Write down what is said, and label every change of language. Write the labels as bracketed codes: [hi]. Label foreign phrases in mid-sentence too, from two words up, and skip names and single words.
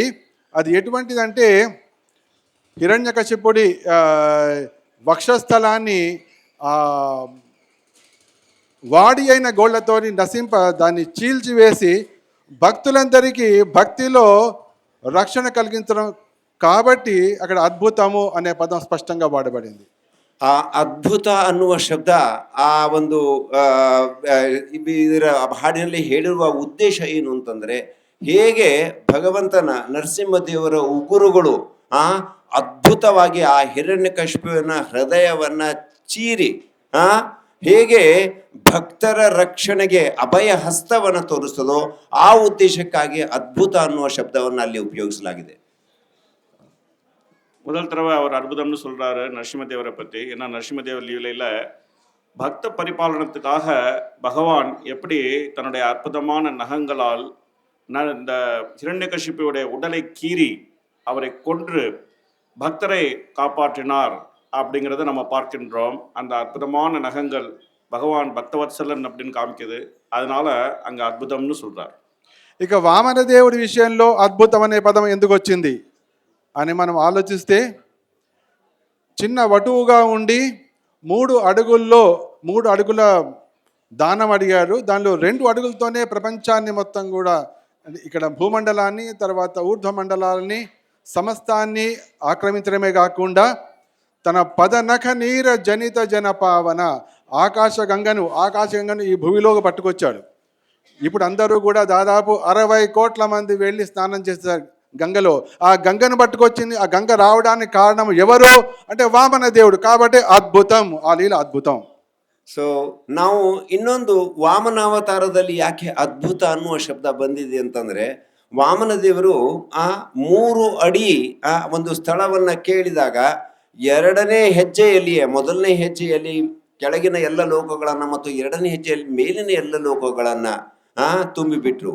[te] అది ఎటువంటిదంటే హిరణ్యకశిపుడి వక్షస్థలాన్ని వాడి అయిన గోళ్లతో దాన్ని చీల్చివేసి భక్తులందరికీ భక్తిలో రక్షణ కలిగించడం కాబట్టి అక్కడ అద్భుతము అనే పదం స్పష్టంగా వాడబడింది. [kn] ಆ ಅದ್ಭುತ ಅನ್ನುವ ಶಬ್ದ ಆ ಒಂದು ಇದರ ಹಾಡಿನಲ್ಲಿ ಹೇಳಿರುವ ಉದ್ದೇಶ ಏನು ಅಂತಂದ್ರೆ, ಹೇಗೆ ಭಗವಂತನ ನರಸಿಂಹದೇವರ ಉಗುರುಗಳು ಅದ್ಭುತವಾಗಿ ಆ ಹಿರಣ್ಯಕಶಿಪುವಿನ ಹೃದಯವನ್ನ ಚೀರಿ ಹೇಗೆ ಭಕ್ತರ ರಕ್ಷಣೆಗೆ ಅಭಯ ಹಸ್ತವನ್ನು ತೋರಿಸ್ತದೋ ಆ ಉದ್ದೇಶಕ್ಕಾಗಿ ಅದ್ಭುತ ಅನ್ನುವ ಶಬ್ದವನ್ನು ಅಲ್ಲಿ ಉಪಯೋಗಿಸಲಾಗಿದೆ. [ta] முதல் தடவை அவர் அற்புதம்னு சொல்றாரு நரசிம்மதேவரை பற்றி. ஏன்னா நரசிம்மதேவர் லீலையில் பக்த பரிபாலனத்துக்காக பகவான் எப்படி தன்னுடைய அற்புதமான நகங்களால் இந்த ஹிரண்யகசிப்புடைய உடலை கீறி அவரை கொன்று பக்தரை காப்பாற்றினார் அப்படிங்கிறத நம்ம பார்க்கின்றோம். அந்த அற்புதமான நகங்கள் பகவான் பக்தவத்சலன் அப்படின்னு காமிக்குது. அதனால அங்கே அற்புதம்னு சொல்றார். [te] ఇక వామన దేవుడి విషయంలో అద్భుతం అనే పదం ఎందుకు వచ్చింది అని మనం ఆలోచిస్తే, చిన్న వటువుగా ఉండి 3 అడుగుల దానం అడిగారు. దానిలో 2 అడుగులతోనే ప్రపంచాన్ని మొత్తం కూడా, ఇక్కడ భూమండలాన్ని తర్వాత ఊర్ధ్వ మండలాలని సమస్తాన్ని ఆక్రమించడమే కాకుండా తన [sa] पदनख नीर जनित जनपावन [te] ఆకాశగంగను ఈ భూమిలోకి పట్టుకొచ్చాడు. ఇప్పుడు అందరూ కూడా దాదాపు 60 కోట్ల మంది వెళ్ళి స్నానం చేస్తారు గంగలో. ఆ గంగను పట్టుకొచ్చింది, ఆ గంగ రావడానికి కారణం ఎవరు అంటే వామన దేవుడు. కాబట్టి అద్భుతం, ఆ లీల ಅದ್ಭುತಂ. [kn] ಸೊ ನಾವು ಇನ್ನೊಂದು ವಾಮನಾವತಾರದಲ್ಲಿ ಯಾಕೆ ಅದ್ಭುತ ಅನ್ನುವ ಶಬ್ದ ಬಂದಿದೆ ಅಂತಂದ್ರೆ, ವಾಮನ ದೇವರು ಆ 3 ಅಡಿ ಆ ಒಂದು ಸ್ಥಳವನ್ನ ಕೇಳಿದಾಗ 2ನೇ ಹೆಜ್ಜೆಯಲ್ಲಿಯೇ, ಮೊದಲನೇ ಹೆಜ್ಜೆಯಲ್ಲಿ ಕೆಳಗಿನ ಎಲ್ಲ ಲೋಕಗಳನ್ನ ಮತ್ತು 2ನೇ ಹೆಜ್ಜೆಯಲ್ಲಿ ಮೇಲಿನ ಎಲ್ಲ ಲೋಕಗಳನ್ನ ತುಂಬಿಬಿಟ್ರು.